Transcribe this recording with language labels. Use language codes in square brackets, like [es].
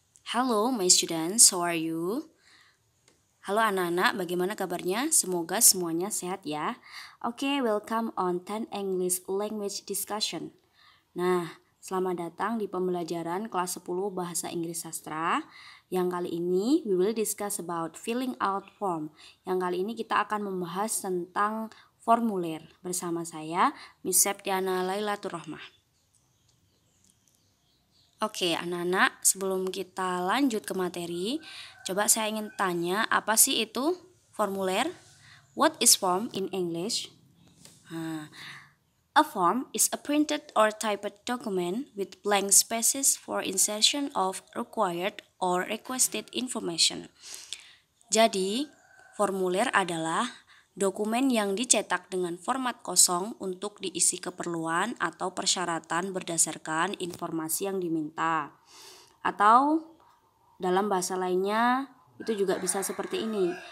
[en] Hello my students, how are you? [id] Halo anak-anak, bagaimana kabarnya? Semoga semuanya sehat ya. [en] Oke, welcome on 10 English Language Discussion. [id] Nah, selamat datang di pembelajaran kelas 10 Bahasa Inggris Sastra. Yang kali ini [en] we will discuss about filling out form. [id] Yang kali ini kita akan membahas tentang formulir bersama saya, Miss Septiana Lailatul Rahmah. Oke, anak-anak, sebelum kita lanjut ke materi, coba saya ingin tanya, apa sih itu formulir? [en] What is form in English? A form is a printed or typed document with blank spaces for insertion of required or requested information. [id] Jadi, formulir adalah dokumen yang dicetak dengan format kosong untuk diisi keperluan atau persyaratan berdasarkan informasi yang diminta. Atau dalam bahasa lainnya itu juga bisa seperti ini.